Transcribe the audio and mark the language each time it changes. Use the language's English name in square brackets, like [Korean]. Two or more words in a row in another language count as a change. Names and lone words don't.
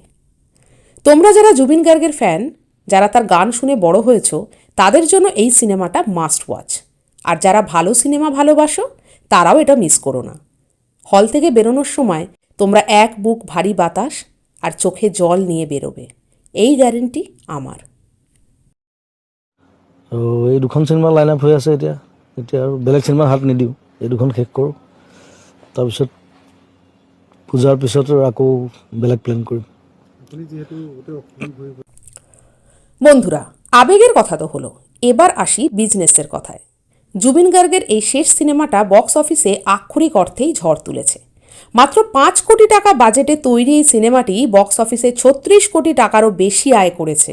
[Bangla] তোমরা যারা জুবিন গার্গের ফ্যান, যারা তার গান শুনে বড় হয়েছ, তাদের জন্য এই সিনেমাটা [English] must watch. [Bangla] আর যারা ভালো সিনেমা ভালোবাসো তারাও এটা মিস করো না। হল থেকে বেরোনোর সময় তোমরা এক বুক ভারী বাতাস আর চোখে জল নিয়ে বেরোবে, এই গ্যারেন্টি আমার। [Assamese] এই দুখন চিনেমা লাইন আপ হৈ আছে এতিয়া আৰু বেলেগ চিনেমা হাত নিদিওঁ, এই দুখন শেষ কৰোঁ, তাৰপিছত পূজাৰ পিছত আকৌ বেলেগ প্লেন কৰিম। [Bangla] বন্ধুরা, আবেগের কথা তো হলো, এবার আসি বিজনেসের কথায়। জুবিন গার্গের এই শেষ সিনেমাটা বক্স অফিসে আক্ষরিক অর্থেই ঝড় তুলেছে। মাত্র 5 কোটি টাকা বাজেটে তৈরি এই সিনেমাটি বক্স অফিসে 36 কোটি টাকারও বেশি আয় করেছে।